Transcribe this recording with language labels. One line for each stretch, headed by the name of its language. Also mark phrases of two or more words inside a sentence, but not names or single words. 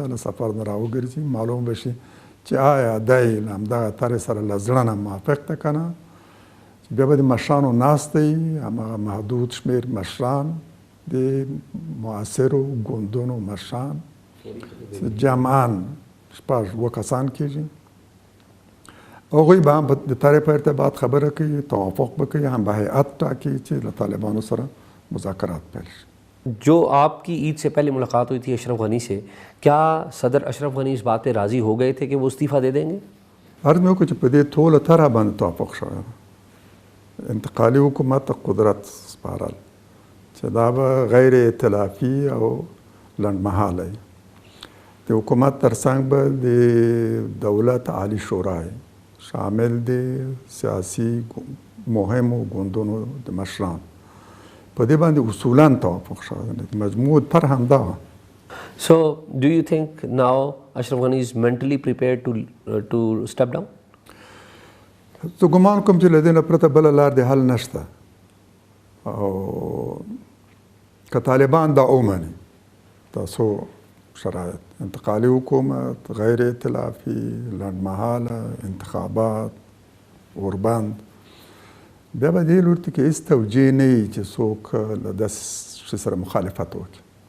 Pashto: له سفر نه راوګرځي معلوم به شي چې آیا دی له همدغه طرحې سره له زړه نه موافق ده که نه بیا به د مشرانو ناسته وي هماغه محدود شمېر مشران د معاصرو ګوندونو مشران جمعاً 6-7 کسان کېږي هغوی به هم د طرحې په ارتباط خبره کوي توافق به کوي هم به هیئت ټاکي چې له طالبانو سره مذاکرات پیل شي
Urdu: جو آپکی عید سے پہلے ملاقات ہوئی تھی اشرف غنی سے، کیا صدر اشرف غنی اس بات پہ راضی ہو گئے تھے کہ وہ استعفیٰ دے دیں گے?
Pashto: عرض مې وکړو چې په دې ټوله طرح باندې توافق شوی ده انتقالي حکومت ته قدرت سپارل چې دا به غیر ائتلافي او لنډمهاله وي د حکومت ترڅنګ به د دولت عالی شورا شامل دي سیاسي مهمو ګوندونو د مشران په دې باندې اصولاً توافق شوی دی مجموع طرح همدا وه.
English: So, do you think now Ashraf Ghani is mentally prepared to step down?
Pashto: زه ګمان کوم چې له دې نه پرته بله لار د حل نشته او که طالبان دا ومني تاسو شرایط انتقالي حکومت غیر ائتلافي لنډمهاله انتخابات اوربند بیا به دې لور ته کې هېڅ توجیه نه وي چې څوک له داسې شي سره مخالفت وکړي